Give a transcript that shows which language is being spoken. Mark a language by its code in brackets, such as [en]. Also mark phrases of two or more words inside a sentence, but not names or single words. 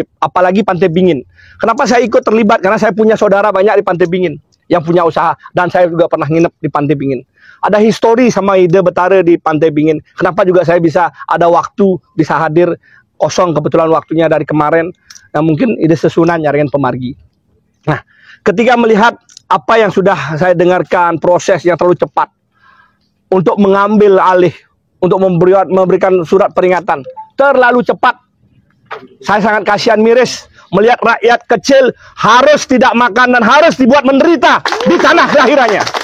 [id] Apalagi Pantai Bingin. Kenapa saya ikut terlibat? Karena saya punya saudara banyak di Pantai Bingin yang punya usaha. Dan saya juga pernah nginep di Pantai Bingin. Ada histori sama [ban] ide Betara [id] di Pantai Bingin. Kenapa juga saya bisa ada waktu, bisa hadir kosong kebetulan waktunya dari kemarin. Nah mungkin [ban] ide sesunan nyariin pemargi. [id] Nah ketika melihat apa yang sudah saya dengarkan, proses yang terlalu cepat. Untuk mengambil alih, untuk memberikan surat peringatan. Terlalu cepat. Saya sangat kasihan miris melihat rakyat kecil harus tidak makan dan harus dibuat menderita di tanah kelahirannya.